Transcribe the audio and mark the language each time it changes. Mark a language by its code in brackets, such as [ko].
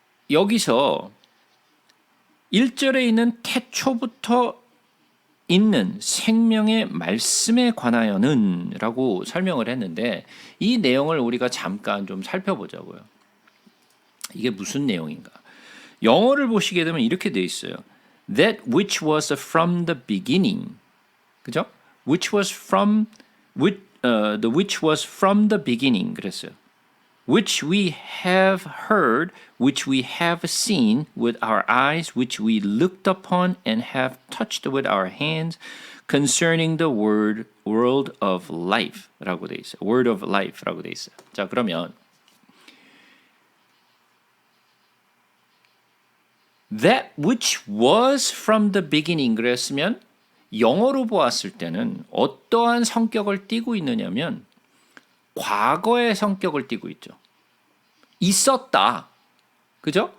[ko] 여기서 1절에 있는 태초부터 있는 생명의 말씀에 관하여는 라고 설명을 했는데 이 내용을 우리가 잠깐 좀 살펴보자고요. 이게 무슨 내용인가? 영어를 보시게 되면 이렇게 돼 있어요. [en] That which was from the beginning. [ko] 그죠? [en] Which was from the beginning [ko] 그랬어요. [en] Which we have heard, which we have seen with our eyes, which we looked upon and have touched with our hands, concerning the world of life [ko] 라고 돼 있어요. [en] Word of life [ko] 라고 돼 있어요. 자, 그러면 [en] that which was from the beginning [ko] 그랬으면 영어로 보았을 때는 어떠한 성격을 띠고 있느냐면 과거의 성격을 띠고 있죠. 있었다. 그죠?